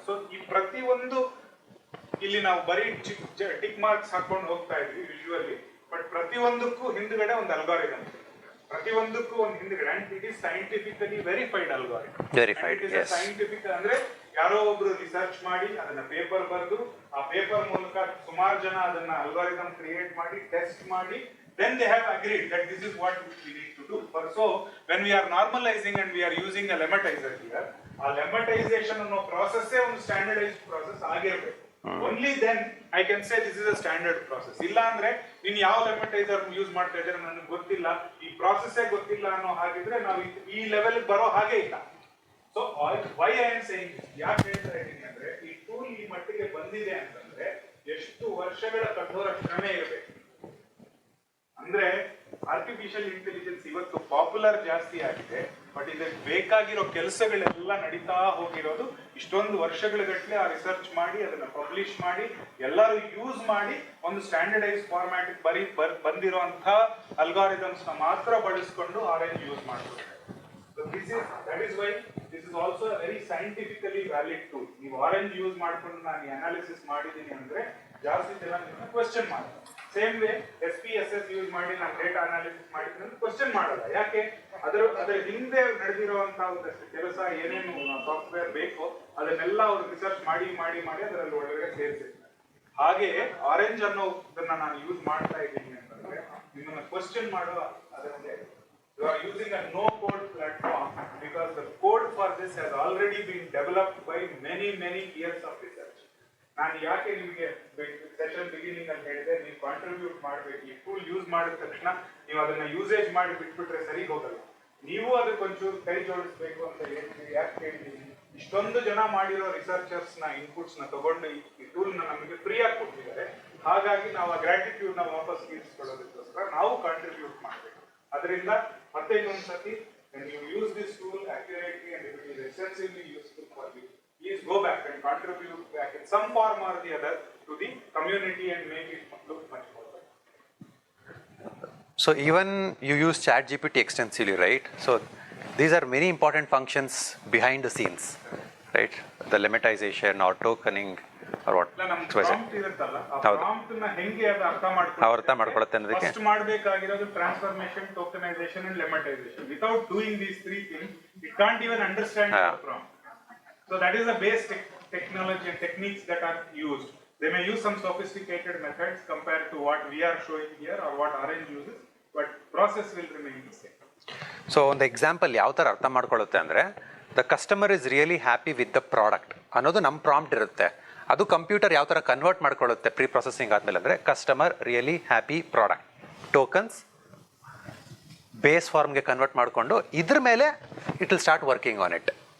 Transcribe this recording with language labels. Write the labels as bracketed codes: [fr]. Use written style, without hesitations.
[kn] So ಈ ಪ್ರತಿಯೊಂದು ಇಲ್ಲಿ ನಾವು ಬರೀ ಟಿಕ್ ಮಾರ್ಕ್ಸ್ ಹಾಕೊಂಡು ಹೋಗ್ತಾ ಇದ್ವಿ ಯೂಶುವಲಿ, ಬಟ್ ಪ್ರತಿಯೊಂದಕ್ಕೂ ಹಿಂದ್ಗಡೆ ಒಂದು ಅಲ್ಗಾರಿದಮ್ ಇದೆ, ಪ್ರತಿಯೊಂದಕ್ಕೂ ಒಂದು ಹಿಂದ್ಗಡೆ, [en] And it is scientifically verified algorithm. [kn] Scientific ಅಂದ್ರೆ ಯಾರೋ ಒಬ್ರು ರಿಸರ್ಚ್ ಮಾಡಿ ಅದನ್ನ ಪೇಪರ್ ಬರೆದು, ಆ ಪೇಪರ್ ಮೂಲಕ ಸುಮಾರು ಜನ ಅದನ್ನ ಅಲ್ಗಾರಿದಮ್ ಕ್ರಿಯೇಟ್ ಮಾಡಿ ಟೆಸ್ಟ್ ಮಾಡಿ, [en] then they have agreed that this is what we need to do. So when we are normalizing and we are using a lematizer here, [kn] ಆ lemmatization ಅನ್ನೋ process ಒಂದು standardized process ಆಗಿರಬೇಕು. [en] Only then I can say this is a standard process. [kn] ಇಲ್ಲ ಅಂದ್ರೆ ನೀನು ಯಾವ ಲೆಮಟೈಸರ್ use ಮಾಡ್ತಾ ಇದ್ರೆ ನನಗೆ ಗೊತ್ತಿಲ್ಲ, ಈ ಪ್ರಾಸೆಸ್ಸೇ ಗೊತ್ತಿಲ್ಲ ಅನ್ನೋ ಹಾಗಿದ್ರೆ ನಾವು ಈ ಲೆವೆಲ್ ಬರೋ ಹಾಗೆ ಇಲ್ಲ. [en] so why I am saying, [kn] ಯಾಕೆ ಹೇಳ್ತಾ ಇದ್ದೀನಿ ಅಂದ್ರೆ ಈ ಟೂಲ್ ಈ ಮಟ್ಟಿಗೆ ಬಂದಿದೆ ಅಂತಂದ್ರೆ ಎಷ್ಟು ವರ್ಷಗಳ ಕಠೋರ ಶ್ರಮೆ ಇರಬೇಕು. ಅಂದ್ರೆ ಆರ್ಟಿಫಿಷಿಯಲ್ ಇಂಟೆಲಿಜೆನ್ಸ್ ಇವತ್ತು ಪಾಪ್ಯುಲರ್ ಜಾಸ್ತಿ ಆಗಿದೆ, ಬಟ್ ಇದಕ್ಕೆ ಬೇಕಾಗಿರೋ ಕೆಲಸಗಳೆಲ್ಲ ನಡೀತಾ ಹೋಗಿರೋದು ಇಷ್ಟೊಂದು ವರ್ಷಗಳ ಗಟ್ಟಲೆ ಆ ರಿಸರ್ಚ್ ಮಾಡಿ ಅದನ್ನ ಪಬ್ಲಿಷ್ ಮಾಡಿ ಎಲ್ಲರೂ ಯೂಸ್ ಮಾಡಿ ಒಂದು ಸ್ಟ್ಯಾಂಡರ್ಡೈಸ್ ಫಾರ್ಮ್ಯಾಟ್ ಬಂದಿರುವಂತಹ ಅಲ್ಗಾರಿದಮ್ಸ್ ನ ಮಾತ್ರ ಬಳಸ್ಕೊಂಡು ಆರೆಂಜ್ ಯೂಸ್ ಮಾಡ್ತಾರೆ. [en] So that is why this is also a very scientifically valid tool. [kn] ನೀವು ಆರೆಂಜ್ ಯೂಸ್ ಮಾಡ್ಕೊಂಡು ನಾನು ಅನಾಲಿಸಿಸ್ ಮಾಡಿದ್ದೀನಿ ಅಂದ್ರೆ ಜಾಸ್ತಿ ಜನ ಕ್ವೆಶ್ಚನ್ ಮಾಡ್ತಾರೆ. ಸೇಮ್ ವೇ SPSS ಯೂಸ್ ಮಾಡಿ ನಾನು ಡೇಟಾ ಅನಾಲಿಸಿಸ್ ಮಾಡಿದ್ದೀನಿ ಅಂತ ಕ್ವೆಶ್ಚನ್ ಮಾಡಲ್ಲ. ಯಾಕೆ? ಅದರ ಹಿಂದೆ ನಡೆದಿರುವಂತಹ ಒಂದಷ್ಟು ಕೆಲಸ ಏನೇನು ಸಾಫ್ಟ್ವೇರ್ ಬೇಕೋ ಅದನ್ನೆಲ್ಲ ಅವರು ರಿಸರ್ಚ್ ಮಾಡಿ ಮಾಡಿ ಮಾಡಿ ಅದರಲ್ಲಿ ಒಳಗಡೆ ಸೇರಿಸಿರ್ತಾರೆ. ಹಾಗೆ ಆರೆಂಜ್ ಅನ್ನೋದನ್ನ ನಾನು ಯೂಸ್ ಮಾಡ್ತಾ ಇದ್ದೀನಿ ಅಂತಂದ್ರೆ ನಿಮ್ಮನ್ನ ಕ್ವೆಶ್ಚನ್ ಮಾಡುವ ಅದಕ್ಕೆ [en] you are using a no code platform because the code for this has already been developed by many years of research. [kn] ನಾನು ಯಾಕೆ ನಿಮಗೆ ಸೆಷನ್ ಬಿಗಿನಿಂಗ್ ಅಂತ ಹೇಳಿದೆ, ನೀವು ಕಾಂಟ್ರಿಬ್ಯೂಟ್ ಮಾಡಬೇಕು. ಈ ಟೂಲ್ ಯೂಸ್ ಮಾಡಿದ ತಕ್ಷಣ ನೀವು ಅದನ್ನ ಯೂಸೇಜ್ ಮಾಡಿ ಬಿಟ್ಬಿಟ್ರೆ ಸರಿ ಹೋಗಲ್ಲ. ನೀವು ಅದಕ್ಕೆ ಒಂಚೂರು ಕೈ ಜೋಡಿಸ್ಬೇಕು ಅಂತ ಹೇಳ್ತೀವಿ. ಯಾಕೆ ಹೇಳ್ತೀವಿ? ಇಷ್ಟೊಂದು ಜನ ಮಾಡಿರೋ ರಿಸರ್ಚರ್ಸ್ ನ ಇನ್ಪುಟ್ಸ್ ನ ತಗೊಂಡು ಈ ಟೂಲ್ ನ ನಮಗೆ ಫ್ರೀ ಆಗಿ ಕೊಟ್ಟಿದ್ದಾರೆ. ಹಾಗಾಗಿ ನಾವು ಆ ಗ್ರಾಟಿಟ್ಯೂಡ್ ನ ವಾಪಸ್ ತೀರಿಸ್ಕೊಳ್ಳೋದಕ್ಕೋಸ್ಕರ ನಾವು ಕಾಂಟ್ರಿಬ್ಯೂಟ್ ಮಾಡಬೇಕು. ಅದರಿಂದ ಮತ್ತೆ ಇನ್ನೊಂದ್ಸತಿ [en] when you use this tool accurately and if it is extensively useful for you, please go back and contribute back in some form or the other to the community and make it look much more better. So even you use ChatGPT extensively, right? So these are many important functions behind the scenes, right? The lemmatization or tokening or what? [kn] Prompt ಇರುತ್ತಲ್ಲ, ಆ prompt ನ ಹೆಂಗೆ ಅದು ಅರ್ಥ ಮಾಡ್ಕೊಳ್ಳುತ್ತೆ ಅನ್ನೋದಕ್ಕೆ first ಮಾಡಬೇಕಾಗಿರೋದು transformation, tokenisation and ಲೆಮಟೈಸೇಷನ್. [en] Without doing these three things it can't even understand the prompt. So that is the base technology and techniques that are used. They may use some sophisticated methods compared to what we are showing here or what Orange uses, but process will remain the same. [kn] So ಒಂದು example ಯಾವ ಥರ ಅರ್ಥ ಮಾಡ್ಕೊಳ್ಳುತ್ತೆ ಅಂದರೆ, [en] the customer is really happy with the product [kn] ಅನ್ನೋದು ನಮ್ಮ prompt ಇರುತ್ತೆ. ಅದು computer ಯಾವ ಥರ ಕನ್ವರ್ಟ್ ಮಾಡ್ಕೊಳ್ಳುತ್ತೆ ಪ್ರೀ ಪ್ರೊಸೆಸಿಂಗ್ ಆದಮೇಲೆ ಅಂದರೆ, customer really happy product tokens base ಫಾರ್ಮ್ಗೆ ಕನ್ವರ್ಟ್ ಮಾಡಿಕೊಂಡು ಇದ್ರ ಮೇಲೆ [en] It will start working on it.